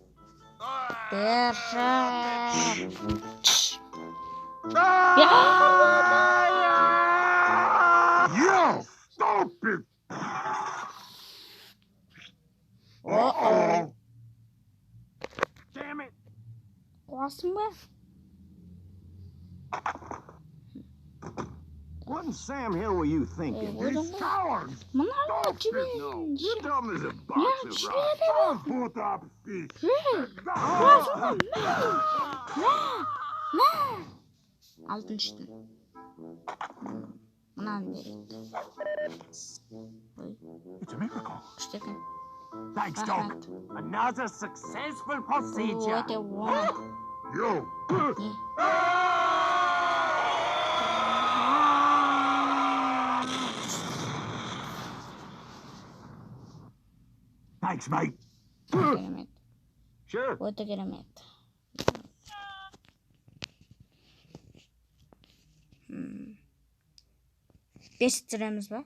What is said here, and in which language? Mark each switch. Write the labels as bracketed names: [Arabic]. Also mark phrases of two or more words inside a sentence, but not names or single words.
[Ukrainian] Перший. [English] Yo, stop it! Uh-oh. Damn it! [Kazakh] Қуасың ба? [English] What in Sam Hill were you thinking? These cowards! [Kazakh] Мынау [English] Stop it, no. [Kazakh] жіберіңіз. [English] You dumb as a [Kazakh] Я [English] box of rocks. [Kazakh] жіберем. [English] Put up feet. [Kazakh] Қуасың ба? Алтыншыдан. Мынаны берейік. [English] It's a miracle. [Kazakh] Күшті екен. [English] Thanks, Doc. Another successful procedure. [Kazakh] Өте оңай. [English] Yo. Thanks, mate. [Kazakh] Керемет. [English] Sure. [Kazakh] Өте керемет. Бес түсіреміз ба?